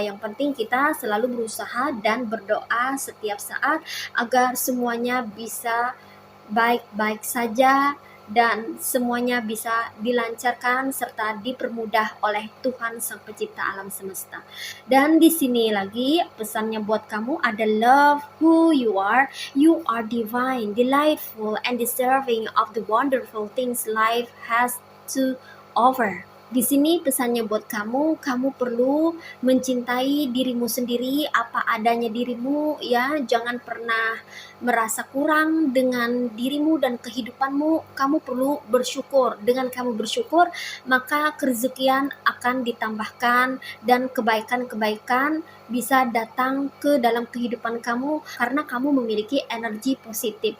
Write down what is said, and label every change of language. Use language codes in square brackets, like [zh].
[id] Yang penting kita selalu berusaha dan berdoa setiap saat agar semuanya bisa baik-baik saja dan semuanya bisa dilancarkan serta dipermudah oleh Tuhan Sang Pencipta alam semesta. Dan di sini lagi pesannya buat kamu ada [en] love who you are. You are divine, delightful, and deserving of the wonderful things life has to offer. [id] Di sini pesannya buat kamu, kamu perlu mencintai dirimu sendiri, apa adanya dirimu ya. Jangan pernah merasa kurang dengan dirimu dan kehidupanmu. Kamu perlu bersyukur. Dengan kamu bersyukur, maka kerezekian akan ditambahkan dan kebaikan-kebaikan bisa datang ke dalam kehidupan kamu karena kamu memiliki energi positif.